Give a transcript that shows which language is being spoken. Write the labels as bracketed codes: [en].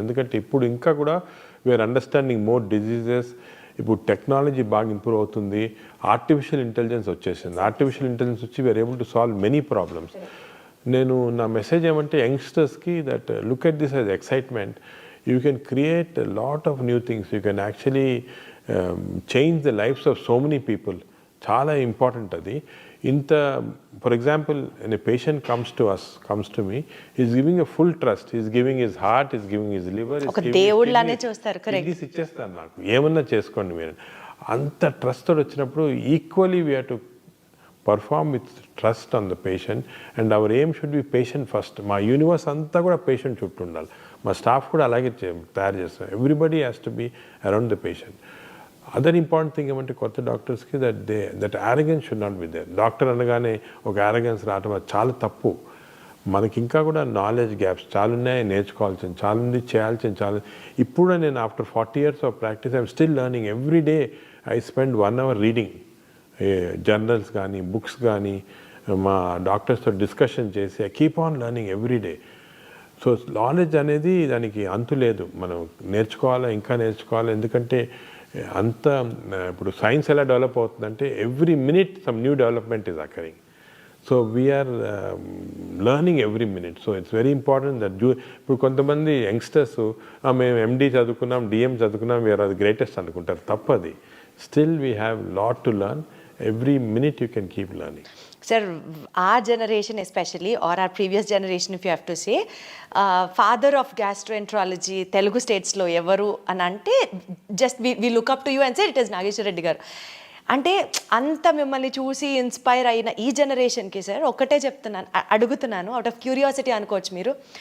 [te] ఎందుకంటే ఇప్పుడు ఇంకా కూడా [en] We are understanding more diseases. [te] ఇప్పుడు టెక్నాలజీ బాగా ఇంప్రూవ్ అవుతుంది. ఆర్టిఫిషియల్ ఇంటెలిజెన్స్ వచ్చేసింది. [en] Artificial intelligence వచ్చి we are able to solve many problems. [te] నేను నా మెసేజ్ ఏమంటే యంగ్స్టర్స్కి [en] That look at this as excitement. You can create a lot of new things. You can actually change the lives of so many people. [te] Chala important adi. [en] For example, when a patient comes to me, he's giving a full trust. He's giving his heart, he's giving his liver. [te] Oka దేవుళ్ళనే చూస్తారు. Correct. ఇది ఇచ్చేస్తాను నాకు, ఏమన్నా చేసుకోండి మీరు. అంత trust తోడు వచ్చినప్పుడు [en] Equally we have to perform with trust on the patient, and our aim should be patient first. [te] మా యూనివర్స్ అంతా కూడా పేషెంట్ చుట్టూ ఉండాలి. మా స్టాఫ్ కూడా అలాగే తయారు చేస్తాం. [en] Everybody has to be around the patient. Other important thing [te] ఏమంటే కొత్త డాక్టర్స్కి [en] That arrogance should not be there. [te] Doctor అనగానే ఒక యారగెన్స్ రావటం అది చాలా తప్పు. మనకి ఇంకా కూడా నాలెడ్జ్ గ్యాప్స్ చాలా ఉన్నాయి, నేర్చుకోవాల్సింది చాలా ఉంది, చేయాల్సింది చాలా. [en] ఇప్పుడు నేను after 40 years of practice I'm still learning. Every day I spend 1 hour reading journals కానీ books కానీ [te] మా డాక్టర్స్తో డిస్కషన్ చేసి [en] I keep on learning every day. [te] So knowledge అనేది దానికి అంతు లేదు. మనం నేర్చుకోవాలా, ఇంకా నేర్చుకోవాలి. ఎందుకంటే అంత ఇప్పుడు సైన్స్ ఎలా డెవలప్ అవుతుందంటే [en] Every minute some new development is occurring. So we are learning every minute. [te] So it's very important that ఇప్పుడు కొంతమంది యంగ్స్టర్స్ మేము ఎండి చదువుకున్నాం, డిఎం చదువుకున్నాం, వీఆర్ అది గ్రేటెస్ట్ అనుకుంటారు. తప్పది. [en] Still we have lot to learn. Every minute you can keep learning. Sir our generation especially, or our previous generation if you have to say, [te] father of gastroenterology Telugu స్టేట్స్లో ఎవరు అని అంటే [en] Just we look up to you and say it is Nageshwar Reddy garu. [te] అంటే అంత మిమ్మల్ని చూసి inspire అయిన ఈ జనరేషన్కి సార్ ఒకటే చెప్తున్నాను, అడుగుతున్నాను, అవుట్ ఆఫ్ క్యూరియాసిటీ అనుకోవచ్చు మీరు.